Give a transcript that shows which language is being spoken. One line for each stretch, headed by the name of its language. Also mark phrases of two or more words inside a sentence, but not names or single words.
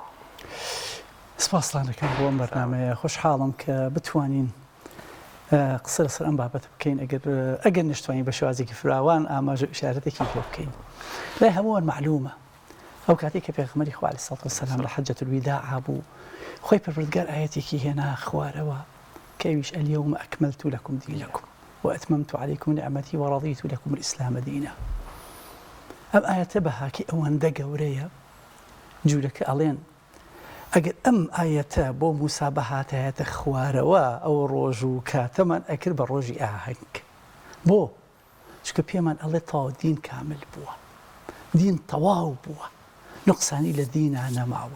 Central Kurdish: سپاسلانەکەم بۆ ئەم بەرنامەیە خۆشحاڵم کە بتوانین قسە لەسەر ئەم بابەت بکەین ئەگەر نشتوانین بە شێوازێکی فراوان ئاماژە ئیشارەتێکی پێ بکەین. لای هەمووان معلومە ئەو کاتێک کە پێغەمبەری خوا
Arabic: عەلەیهی سەڵاتو وەسەلام
Central Kurdish: لە
Arabic: حەجەت الوداع
Central Kurdish: بوو خۆی پەروەردگار ئاەتێکی هێنا خوارەوە کەویش
Arabic: اليوم أكملت لكم دينكم وأتممت عليكم نعمتي ورضيت لكم الإسلام دينا.
Central Kurdish: ئەم ئاەتە بەهاکی ئەوەندە گەورەیە جوولەکە ئەڵێن ئەگەر ئەم ئاەتە بۆ موسا بەهاتایەتە خوارەوە ئەو ڕۆژ و کاتەمان ئەکرد بە ڕۆژی ئاهەنگ. بۆ چکە پێمان ئەڵێ تەواو دین کامل بووە، دین تەواو بووە، نقصانی لە دینە نەماوە.